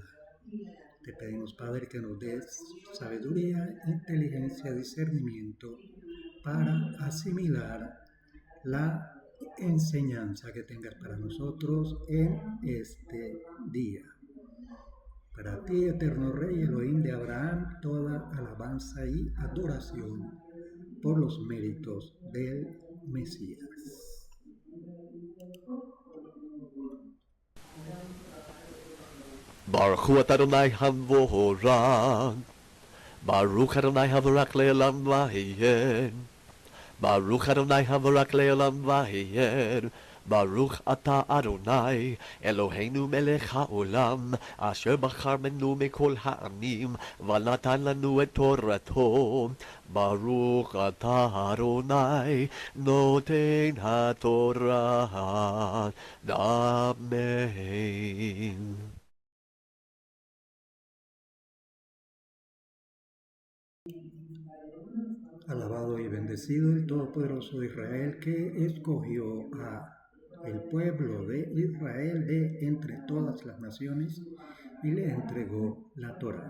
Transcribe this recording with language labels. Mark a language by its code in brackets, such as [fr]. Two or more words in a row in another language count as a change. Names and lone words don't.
[es] Te pedimos, Padre, que nos des sabiduría, inteligencia, discernimiento para asimilar la enseñanza que tengas para nosotros en este día. Para ti, eterno Rey, Elohim de Abraham, toda alabanza y adoración por los méritos del Mesías. [he] ברוך הוא אדוני המבורך, ברוך אדוני המבורך לעולם ועד, ברוך אדוני המבורך לעולם ועד, ברוך אתה אדוני אלוהינו מלך העולם, אשר בחר בנו מכל העמים, ונתן לנו את תורתו, ברוך אתה אדוני נותן התורה, Amen. [es] Alabado y bendecido el Todopoderoso de Israel, que escogió a el pueblo de Israel de entre todas las naciones y le entregó la Torah.